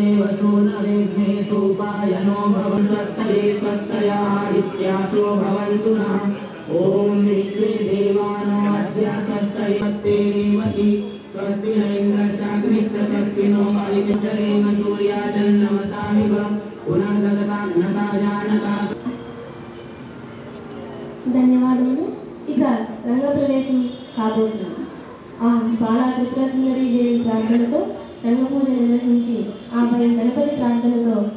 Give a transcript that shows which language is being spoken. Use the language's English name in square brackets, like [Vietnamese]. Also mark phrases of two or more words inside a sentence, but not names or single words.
[Sanskrit] वसो नरेग्ने सोपायनो भवन् सत्तये स्वस्तया इत्यासो भवन्तु नः ॐ विश्वे देवानो अद्य स्वस्तयेमति स्वस्ति न इन्द्रश्चाग्निश्च स्वस्ति नो वायुश्चरेम सूर्याचन्द्रमसामिव पुनर्गतता नता जानता [Telugu] ధన్యవాదములు. ఇక రంగప్రవేశం కాబోతున్నాం. ఆ బాలా త్రిపుర సుందరి దేవి ప్రార్థనతో రంగ పూజ నిర్వహించి ఆపై గణపతి ప్రార్థనతో